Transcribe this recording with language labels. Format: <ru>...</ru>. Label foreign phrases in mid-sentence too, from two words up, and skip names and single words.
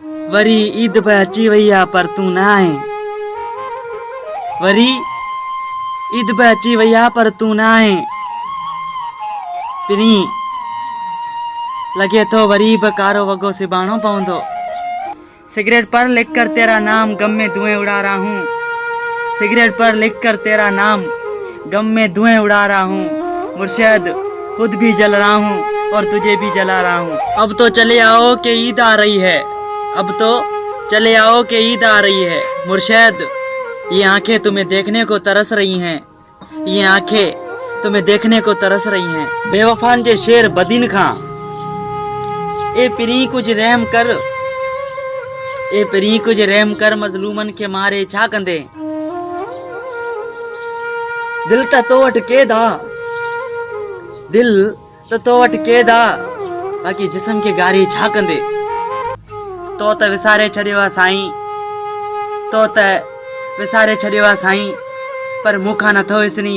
<sd>वरी ईद पे अची वई आ पर तू ना आहे। वरी ईद पे अची वई आ पर तू ना आहे। पिनी लगे तो वरी बि कारो वगो सिबाणो पवंदो।</sd> <ur>سگریٹ پر لکھ کر تیرا نام غم میں دھوئیں اڑا رہا ہوں. سگریٹ پر لکھ کر تیرا نام غم میں دھوئیں اڑا رہا ہوں. مرشد خود بھی جل رہا ہوں اور تجھے بھی جلا رہا ہوں. اب تو چلے آؤ کہ عید آ رہی ہے۔ اب تو چلے آؤ کہ عید آ رہی ہے. مرشد یہ آنکھیں تمہیں دیکھنے کو ترس رہی ہیں. یہ آنکھیں تمہیں دیکھنے کو ترس رہی ہیں.</ur> <sd>बेवफान जे शेर बदीन खां ए पिरी</sd> <ur>کچھ رحم کر.</ur> <sd>ए पिरी</sd> <ur>کچھ رحم کر</ur> <sd>मज़लूमन के मारे छा कंदे। दिल त तो वटि केदा। दिल त तो वटि केदा बाक़ी जिस्म के गारी छा कंदे। तो त विसारे छॾियो आहे साईं। तो त विसारे छॾियो आहे साईं पर मूंखां नथो विसरी।</sd>